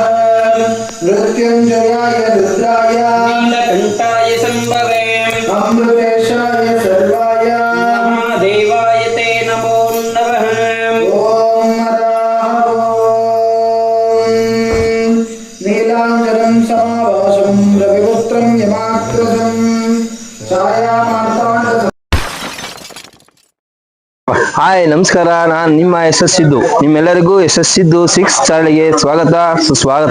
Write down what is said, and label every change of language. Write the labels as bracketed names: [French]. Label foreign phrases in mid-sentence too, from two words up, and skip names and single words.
[Sanskrit] मृत्युञ्जयाय रुद्राय नीलकण्ठाय संभवे अमृतेशाय सर्वाय महादेवाय ते नमो नमः। नीलांजनं समावासं रविपुत्रं यमाग्रजं छायामार्ताण्ड। [Kannada] ಹಾಯ್ ನಮಸ್ಕಾರ, ನಾನು ನಿಮ್ಮ ಸಿದ್ದು. ನಿಮ್ಮೆಲ್ಲರಿಗೂ ಸಿದ್ದು 6 ಚಾನಲ್ಗೆ ಸ್ವಾಗತ ಸುಸ್ವಾಗತ.